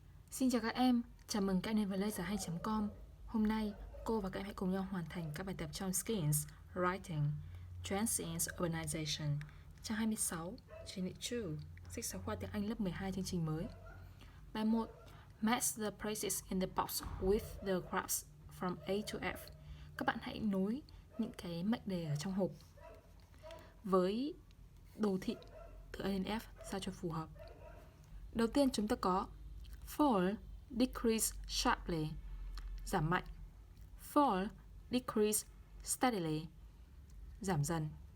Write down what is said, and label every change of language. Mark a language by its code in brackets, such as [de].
[vi] Xin chào các em, chào mừng các em đến với Loigiaihay.com. Hôm nay, cô và các em hãy cùng nhau hoàn thành các bài tập trong Skills, Writing, Transience Urbanization, trang 26, trình độ 2, sách giáo khoa tiếng Anh lớp 12 chương trình mới. Bài 1. [en] Match the places in the box with the graphs from A to F. [vi] Các bạn hãy nối những cái mệnh đề ở trong hộp với đồ thị từ A đến F sao cho phù hợp. Đầu tiên chúng ta có [en] fall, decrease sharply, [vi] giảm mạnh. [en] Fall, decrease steadily, [vi] giảm dần.